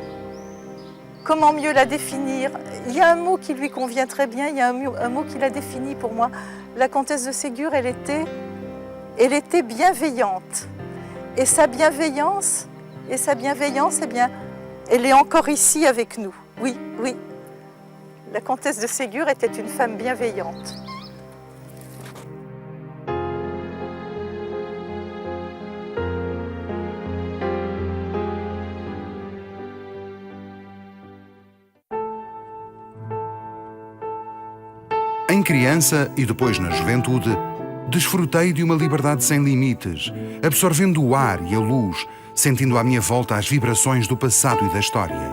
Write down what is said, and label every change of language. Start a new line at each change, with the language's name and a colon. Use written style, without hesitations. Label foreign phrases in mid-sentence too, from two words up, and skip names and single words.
French: Comment mieux la définir? Il y a un mot qui lui convient très bien, il y a un mot qui la définit pour moi. La comtesse de Ségur, elle était bienveillante. Et sa bienveillance, eh bien, elle est encore ici avec nous. Oui, oui. La comtesse de Ségur était une femme bienveillante.
Portuguese: Em criança e depois na juventude, desfrutei de uma liberdade sem limites, absorvendo o ar e a luz, sentindo à minha volta as vibrações do passado e da história.